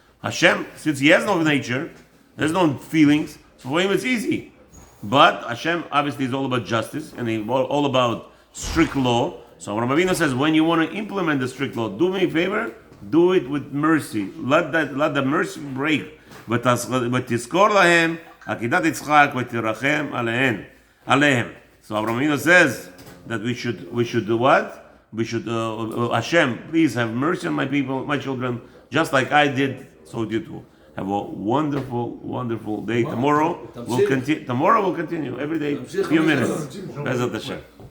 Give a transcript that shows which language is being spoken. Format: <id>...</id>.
<en>Hashem, since he has no nature, there's no feelings, so for him it's easy. But Hashem obviously is all about justice and he's all about strict law. So Avraham Avinu says, when you want to implement the strict law, do me a favor, do it with mercy. Let the mercy break.</en> <he>ותזכור להם עקידת יצחק ותרחם עליהם.</he> <en>So Avraham Avinu says that we should do what? We should Hashem, please have mercy on my people, my children, just like I did, so do you too. Have a wonderful, wonderful day. Tomorrow we'll continue every day, few minutes. Bezat Hashem.</en>